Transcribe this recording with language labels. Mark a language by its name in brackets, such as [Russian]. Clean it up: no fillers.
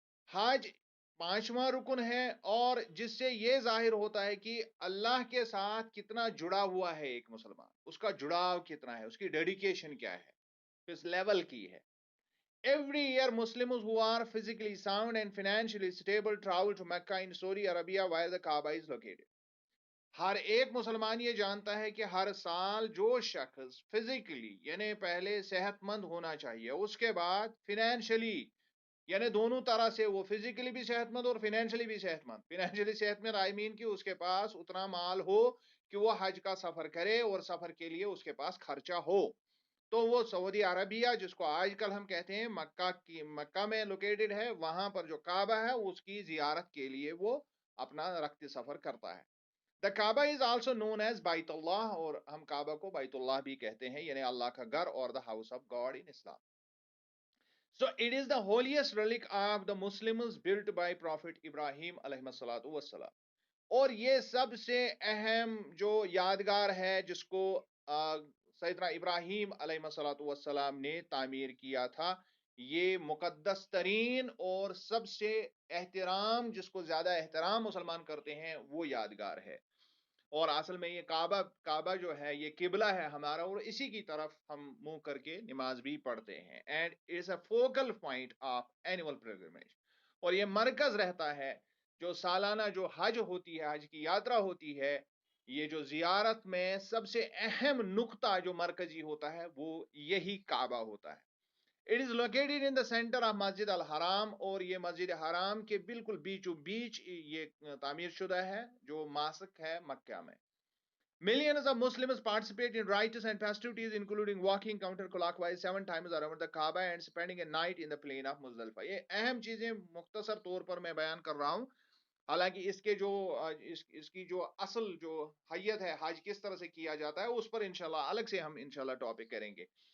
[Urdu] حج پانچواں رکن ہے اور جس سے یہ ظاہر ہوتا ہے کہ اللہ کے ساتھ کتنا جڑا ہوا ہے ایک مسلمان, اس کا جڑاؤ کتنا ہے, اس کی ڈیڈیکیشن کیا ہے, کس لیول کی ہے. [English] Every year Muslims who are physically sound and financially stable travel to Mecca in Saudi Arabia where the Kaaba is located. [Urdu] ہر ایک مسلمان یہ جانتا ہے کہ ہر سال جو شخص فزیکلی یعنی پہلے صحت مند ہونا چاہیے, اس کے بعد فینینشلی یعنی دونوں طرح سے, وہ فزیکلی بھی صحت مند اور فینینشلی بھی صحت مند. فینینشلی صحت مند آئی مین کہ اس کے پاس اتنا مال ہو کہ وہ حج کا سفر کرے اور سفر کے لیے اس کے پاس خرچہ ہو. تو وہ سعودی عربیہ جس کو آج کل ہم کہتے ہیں مکہ میں لوکیٹڈ ہے, وہاں پر جو کعبہ ہے اس کی زیارت کے لیے وہ اپنا رخت سفر کرتا ہے. [English] The Kaaba is also known as Bayt Allah, [Urdu] اور ہم کعبہ کو بیت اللہ بھی کہتے ہیں یعنی اللہ کا گھر, اور [English] the house of God in Islam. So it is the holiest relic of the Muslims built by Prophet Ibrahim علیہ الصلوۃ والسلام. [Urdu] اور یہ سب سے اہم جو یادگار ہے جس کو سیدنا ابراہیم علیہ الصلوۃ والسلام نے تعمیر کیا تھا. یہ مقدس ترین اور سب سے احترام, جس کو زیادہ احترام مسلمان کرتے ہیں, وہ یادگار ہے. اور اصل میں یہ کعبہ جو ہے یہ قبلہ ہے ہمارا, اور اسی کی طرف ہم منہ کر کے نماز بھی پڑھتے ہیں. [English] and it's a focal point of annual pilgrimage, [Urdu] اور یہ مرکز رہتا ہے جو سالانہ جو حج ہوتی ہے, حج کی یاترا ہوتی ہے. یہ جو زیارت میں سب سے اہم نقطہ جو مرکزی ہوتا ہے وہ یہی کعبہ ہوتا ہے. [English] it is located in the centre of [Urdu] مسجد الحرام, اور یہ مسجد حرام کے بالکل بیچو بیچ یہ تعمیر شدہ ہے جو ماسک ہے مکہ میں. [English] Millions of Muslims participate in rites and festivities including walking counterclockwise 7 times around the Kaaba and spending a night in the plain of Muzdalifah. [Urdu] یہ اہم چیزیں مختصر طور پر میں بیان کر رہا ہوں, حالانکہ اس کے جو اس کی جو اصل جو حیت ہے حج کس طرح سے کیا جاتا ہے اس پر انشاءاللہ الگ سے ہم انشاءاللہ ٹاپک کریں گے.